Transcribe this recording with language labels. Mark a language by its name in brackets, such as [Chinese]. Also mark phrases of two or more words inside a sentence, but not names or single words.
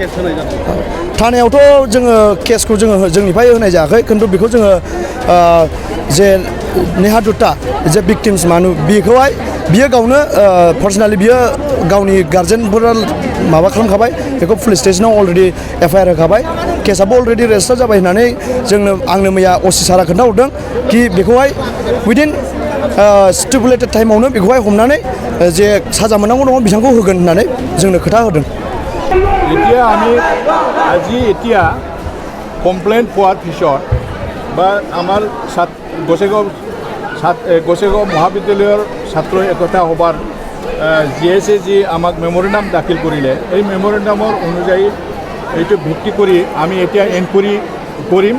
[Bodo] थानायावथ' जोङो केसखौ जोङो जोंनिफ्राय होनाय जायाखै, खिन्थु बेखौ जोङो जे नेहा दुत्ता जे भिक्टिम्स बेखौहाय बियो गावनो पार्सनेलि बियो गावनि गार्जेनफोरा माबा खालामखाबाय, बेखौ पुलिस स्टेसनाव [English] already FIR [Bodo] होखाबाय, केसआबो [English] already register [Bodo] जाबाय होननानै आंनो मैया असि सारा खोन्थाहरदों कि बेखौहाय उइदिन स्टिपुलेटेड टाइमावनो बेखौहाय हमनानै जे साजा मोननांगौ दङ बिथांखौ होगोन होननानै जोंनो खोथा होदों। [Assamese] এতিয়া আমি আজি কমপ্লেইন পোৱাৰ পিছত বা আমাৰ গোসাইগাঁও মহাবিদ্যালয়ৰ ছাত্ৰ একতা সভাৰ জিএছে যি আমাক মেম'ৰেণ্ডাম দাখিল কৰিলে, এই মেম'ৰেণ্ডামৰ অনুযায়ী এইটো ভিত্তি কৰি আমি এতিয়া এনকুৱাৰী কৰিম।